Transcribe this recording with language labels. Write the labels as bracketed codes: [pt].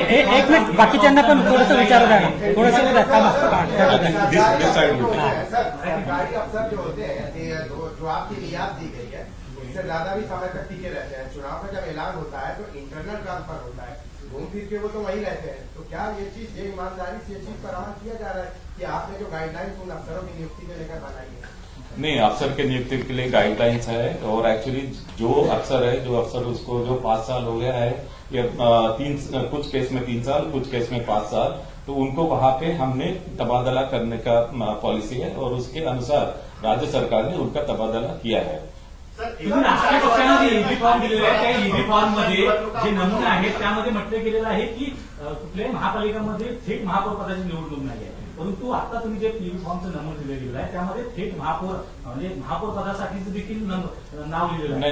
[mr] एक मिनिट, बाकीच्यांना पण थोडंसं विचारू द्या ना, थोडंसं उद्या थांबा. [en] this side [hi] सर, अधिकारी अफसर जो होते हैं जो आपकी रियायत दी गई है उससे ज्यादा भी समय तक टिके रहते हैं। चुनाव का जब ऐलान होता है तो इंटरनल ट्रांसफर होता है, घूम फिर के वो तो वही रहते हैं। तो क्या ये ईमानदारी से ये चीज पर अमल किया जा रहा है कि आपने जो गाइडलाइंस उन अफसरों की नियुक्ति को लेकर बनाई है? नहीं, अफसर के नियुक्ति के लिए गाइडलाइंस है, और एक्चुअली जो अफसर उसको जो 5 साल हो गया है या कुछ केस में 3 साल, कुछ केस में 5 साल, तो उनको वहां पे हमने तबादला करने का पॉलिसी है, और उसके अनुसार राज्य सरकार ने उनका तबादला किया है। [mr] तुम्ही राष्ट्रीय पक्षाने ईबी फॉर्म दिलेला आहे, त्या ईबी फॉर्म मध्ये जे नमुने आहेत त्यामध्ये म्हटलं गेलेलं आहे की कुठल्याही महापालिकामध्ये थेट महापौर पदाची निवडणूक नाही आहे, परंतु आता तुम्ही जे ईबी फॉर्मचं नमूद दिलं गेलेलं आहे त्यामध्ये थेट महापौर म्हणजे महापौर पदासाठीचं देखील नाव लिहिलेलं आहे.